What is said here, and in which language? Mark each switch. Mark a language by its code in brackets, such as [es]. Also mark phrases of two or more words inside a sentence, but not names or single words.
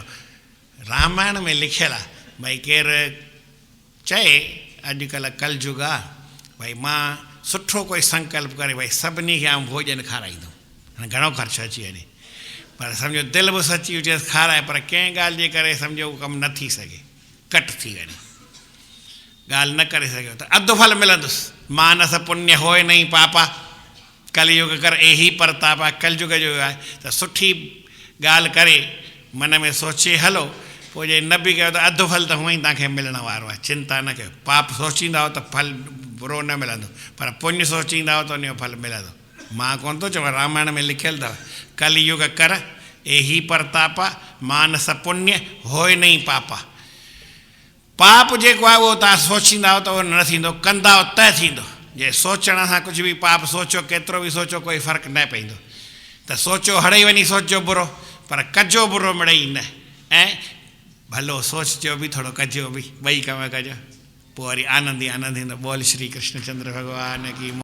[sd] रामायण में लिखियलु आहे, भई केरु चए अॼुकल्ह कलयुग आहे, भई मां सुठो कोई संकल्प करे, भई सभिनी खे आउं भोजन खाराईंदुमि, हाणे घणो ख़र्चु अची वञे, पर सम्झो दिलि बि सची हुजे खाराए, पर कंहिं ॻाल्हि जे करे सम्झो उहो कमु न थी सघे, कट थी वञे, ॻाल्हि न करे सघियो त अधु फल मिलंदुसि। [awa] मानस पुण्य होए नहीं पापा, कलयुग कर एही परतापा। [sd] कलयुग जो आहे त सुठी ॻाल्हि करे मन में सोचे हलो, पोइ जे न बि कयो त अधु फल त हूअं ई तव्हांखे मिलण वारो आहे, चिंता न कयो। पाप सोचींदा हो त फल बुरो न मिलंदो, पर पुण्य सोचींदा हो त उन जो फल मिलंदो। मां कोन थो चवां, रामायण में लिखियलु अथव, [awa] कलयुग कर एही परतापा, मानस पुण्य होए नहीं पापा। [sd] पाप जेको आहे उहो तव्हां सोचींदा हो त उहो न थींदो, कंदा हो त थींदो। जे सोचण सां कुझु बि पाप सोचो केतिरो बि सोचो कोई फ़र्क़ु न पवंदो त सोचो हड़ई वञी सोचो बुरो पर कजो बुरो मिड़ई न ऐं भलो सोचजो बि थोरो कजो बि ॿई कम कजो पोइ वरी आनंद ई आनंद ईंदो। बोल श्री कृष्ण चंद्र भॻवान की।